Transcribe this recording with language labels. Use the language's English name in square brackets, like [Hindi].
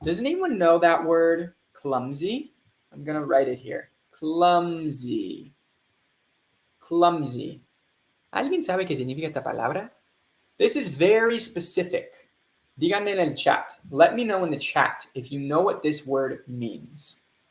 [English] Does anyone know that word, clumsy? I'm going to write it here. Clumsy. Clumsy. [Spanish] ¿Alguien sabe qué significa esta palabra? [English] This is very specific. [Spanish] Díganme en el chat. [English] Let me know in the chat if you know what this word means.